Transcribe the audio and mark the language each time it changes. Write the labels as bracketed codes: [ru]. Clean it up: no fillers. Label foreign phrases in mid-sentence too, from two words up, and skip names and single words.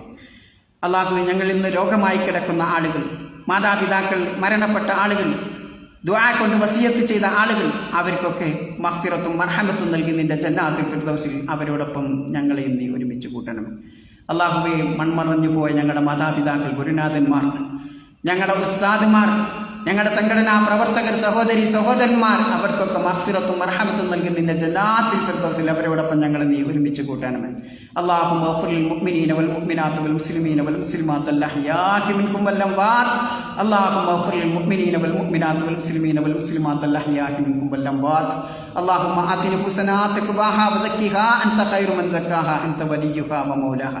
[ml] അള്ളാഹുവെ, ഞങ്ങളിൽ ഇന്ന് രോഗമായി കിടക്കുന്ന ആളുകൾ, മാതാപിതാക്കൾ മരണപ്പെട്ട ആളുകൾ, ദുആ കൊണ്ട് വസിയത്ത് ചെയ്ത ആളുകൾ, അവർക്കൊക്കെ മഗ്ഫിറത്തും മർഹമത്തും നൽകി നിന്റെ ജന്നാത്തുൽ ഫിർദൗസിൽ അവരോടൊപ്പം ഞങ്ങളെയും നീ ഒരുമിച്ച് കൂട്ടണമേ അള്ളാഹുവേ. മൺമറഞ്ഞു പോയ ഞങ്ങളുടെ മാതാപിതാക്കൾ, ഗുരുനാഥന്മാർ, ഞങ്ങളുടെ ഉസ്താദുമാർ, ഞങ്ങളുടെ സംഘടനാ പ്രവർത്തകർ, സഹോദരി സഹോദരന്മാർ, അവർക്കൊക്കെ മഗ്ഫിറത്തും മർഹമത്തും നൽകി നിന്റെ ജന്നാത്തുൽ ഫിർദൗസിൽ അവരോടൊപ്പം ഞങ്ങളെ നീ ഒരുമിച്ച് കൂട്ടണമേ. [ar] اللهم اغفر للمؤمنين والمؤمنات والمسلمين والمسلمات الأحياء منهم والأموات. اللهم اغفر للمؤمنين والمؤمنات والمسلمين والمسلمات الأحياء منهم والأموات. اللهم آت نفوسنا تقواها وزكها أنت خير من زكاها أنت وليها ومولاها.